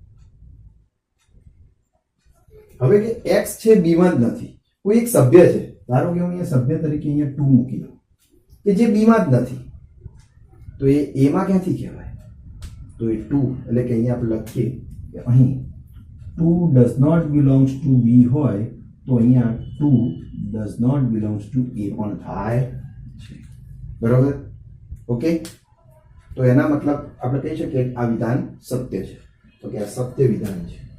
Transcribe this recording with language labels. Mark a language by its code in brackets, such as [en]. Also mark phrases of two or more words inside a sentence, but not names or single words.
[gu] હવે કે x છે બી માં જ નથી, કોઈ એક સભ્ય છે, ધારો કે હું અહીંયા સભ્ય તરીકે અહીંયા 2 મૂકી દઉં કે જે બી માં જ નથી, તો એ માં ક્યાંથી કહેવાય? તો એ 2, એટલે કે અહીંયા આપણે લખીએ કે અહીં 2 [en] does not belongs to b [gu] હોય તો અહીંયા 2 [en] does not belongs to a [gu] પણ થાય છે, બરોબર. ઓકે. તો એના મતલબ આપણે કહી શકીએ કે આ વિધાન સત્ય છે, તો કે આ સત્ય વિધાન છે.